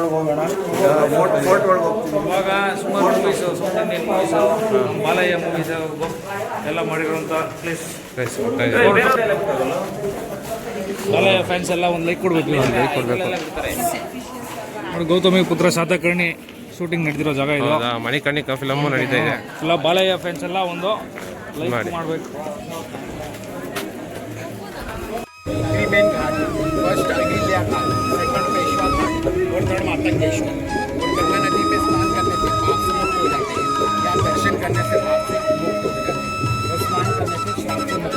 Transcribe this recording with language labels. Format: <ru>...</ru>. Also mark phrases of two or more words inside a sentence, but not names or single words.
<kn>ಇವಾಗ ಸುಮಾರು ಮೂವೀಸು,</kn> <en>South Indian movies,</en> <kn>ಬಾಲಯ್ಯ ಮೂವೀಸು ಎಲ್ಲ ಮಾಡಿರುವಂಥ ಪ್ಲೇಸ್. ಬಾಲಯ್ಯ ಫ್ಯಾನ್ಸ್ ಎಲ್ಲ ಒಂದು ಲೈಕ್ ಕೊಡಬೇಕು, ಲೈಕ್ ಕೊಡಬೇಕು ನೋಡಿ. ಗೌತಮಿ ಪುತ್ರ ಶಾತಕರ್ಣಿ ಶೂಟಿಂಗ್ ನಡೆದಿರೋ ಜಾಗ ಇದು. ಮಣಿಕರ್ಣಿಕಾ ಫಿಲಮು ನಡೀತಾ ಇದೆ. ಎಲ್ಲ ಬಾಲಯ್ಯ ಫ್ಯಾನ್ಸ್ ಎಲ್ಲ ಒಂದು ಲೈಕ್ ಮಾಡಬೇಕು.</kn> <hi>फर्स्ट अहिल्या घाट, सेकंड पेशवा घाट और थर्ड मातंगेश्वर. और गंगा नदी में स्नान करने से पाप से मुक्त हो जाते हैं, या दर्शन करने से पाप से मुक्त हो जाते हैं, और स्नान करने से श्राप से मुक्त.</hi>